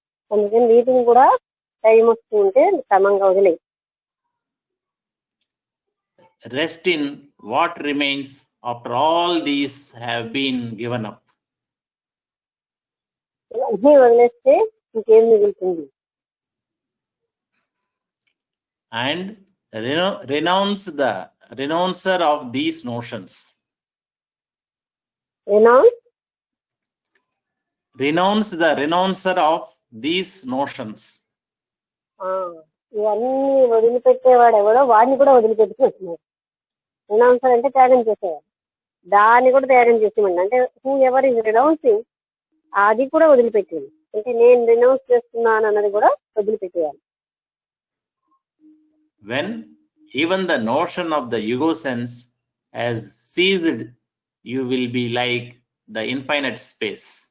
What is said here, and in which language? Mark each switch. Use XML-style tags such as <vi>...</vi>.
<te>అందుకని వీటిని కూడా టైం వస్తూ ఉంటే క్రమంగా వదిలేయి.</te> <en>Rest in what remains after all these have been given up.</en> <te>అన్నీ వదిలేస్తే ఇంకేం మిగులుతుంది?</te> <en>And renounce the renouncer of these notions. Renounce the renouncer of these notions.</en> <te>ఇవన్నీ వదిలిపెట్టేవాడు ఎవడో వాడిని కూడా వదిలిపెట్టుకుంటున్నారు. రినౌన్సర్ అంటే త్యాగం చేసేవాడు, దాన్ని కూడా త్యాగం చేసేమండి. అంటే</te> <en>whoever is renouncing</en> <te>అది కూడా వదిలిపెట్టేది. అంటే నేను రినౌన్స్ చేస్తున్నాను అన్నది కూడా వదిలిపెట్టేయాలి.</te> <en>When even the notion of the ego sense has ceased, you will be like the infinite space.</en>